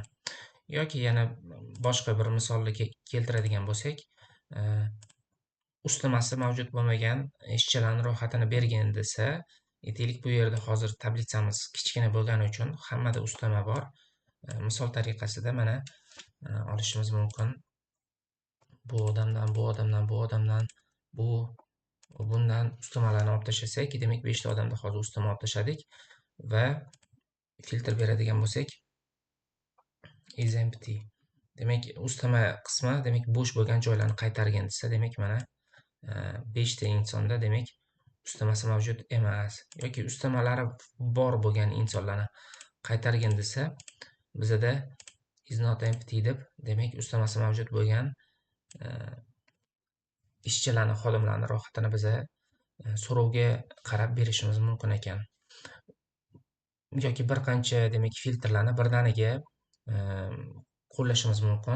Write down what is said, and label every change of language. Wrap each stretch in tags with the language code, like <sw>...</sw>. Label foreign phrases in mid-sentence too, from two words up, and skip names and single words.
<uz>Yoki yana boshqa bir misolni keltiradigan bo'lsak, ustamasi mavjud bo'lmagan ishchilarning ro'yxatini bergin desa, aytaylik, bu yerda hozir tablitsamiz kichkina bo'lgani uchun hammada ustama bor. Misol tariqasida mana olishimiz mumkin. Bu odamdan, bu odamdan, bu odamdan, bundan ustamalarni olib tashlasak, demak 5 ta odamda hozir ustama olib tashladik va filtr beradigan bo'lsak,</uz> <en>is empty.</en> <uz>Demak, ustama qismi, demak bo'sh bo'lgan joylarni qaytargin desa, demak mana 5 ta insonda demak ustamasi mavjud emas yoki ustamalari bor bo'lgan insonlarni qaytargin desa, bizada</uz> <en>is not empty</en> <uz>deb, demak ustamasi mavjud bo'lgan ishchilarni, xodimlarni ro'yxatini biza so'rovga qarab berishimiz mumkin ekan. Yoki bir qancha demak filtrlarni birdaniga qo'llashimiz mumkin.</uz>